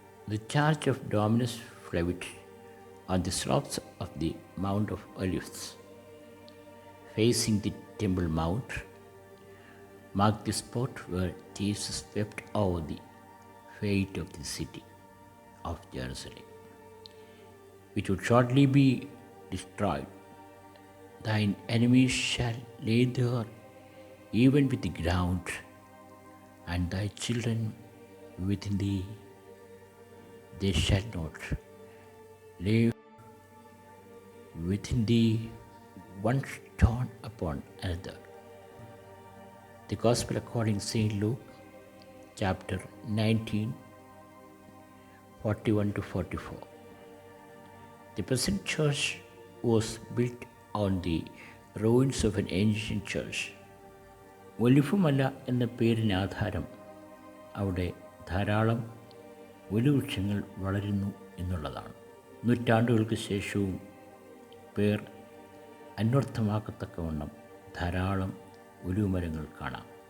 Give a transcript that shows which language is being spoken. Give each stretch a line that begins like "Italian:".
English: The Church of Dominus Flevit on the slopes of the Mount of Olives facing the Temple Mount mark the spot where Jesus wept over the fate of the city of Jerusalem which would shortly be destroyed. Thine enemies shall lay there even with the ground, and thy children within thee. They shall not lay within thee one stone upon another. The Gospel according to St. Luke, chapter 19, 41 to 44. The present church was built on the ruins of an ancient church.
Malayalam: Olivumala എന്ന പേരിന് ആധാരം അവിടെ ധാരാളം ഒലിവൃക്ഷങ്ങൾ വളരുന്നു എന്നുള്ളതാണ്. നൂറ്റാണ്ടുകൾക്ക് ശേഷവും പേർ അന്വർത്ഥമാക്കത്തക്കവണ്ണം ധാരാളം ഒലിവുമരങ്ങൾ കാണാം.